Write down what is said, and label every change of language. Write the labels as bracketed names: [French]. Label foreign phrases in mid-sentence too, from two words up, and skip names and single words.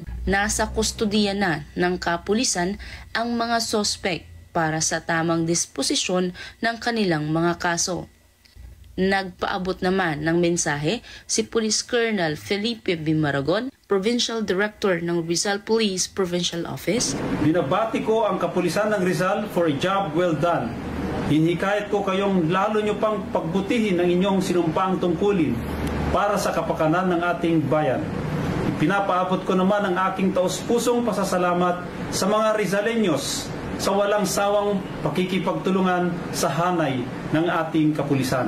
[Filipino] Nasa kustudiya na ng kapulisan ang mga suspect para sa tamang disposisyon ng kanilang mga kaso. Nagpaabot naman ng mensahe si Police Colonel Felipe B. Margon, Provincial Director ng Rizal Police Provincial Office. Binabati ko ang kapulisan ng Rizal [English] for a job well done. [Filipino] Hinihikayat ko kayong lalo nyo pang pagbutihin ang inyong sinumpaang tungkulin para sa kapakanan ng ating bayan. Pinapaabot ko naman ang aking taus-pusong pasasalamat sa mga Rizaleños sa walang sawang pakikipagtulungan sa hanay ng ating kapulisan.